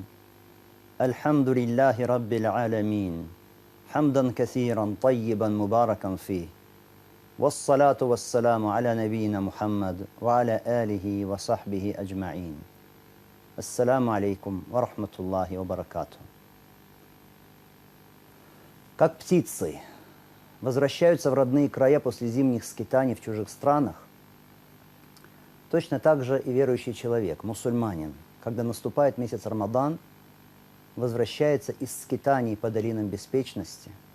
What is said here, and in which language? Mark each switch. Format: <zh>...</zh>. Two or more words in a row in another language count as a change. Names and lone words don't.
<ar>الحمد لله رب العالمين حمدا كثيرا طيبا مباركا فيه، والصلاة والسلام على نبينا محمد وعلى آله وصحبه أجمعين. السلام عليكم و رحمة الله و بركاته.</ar> <ru>Как птицы возвращаются в родные края после зимних скитаний в чужих странах, точно так же и верующий человек, мусульманин, когда наступает месяц Рамадан, возвращается из скитаний по долинам беспечности,</ru>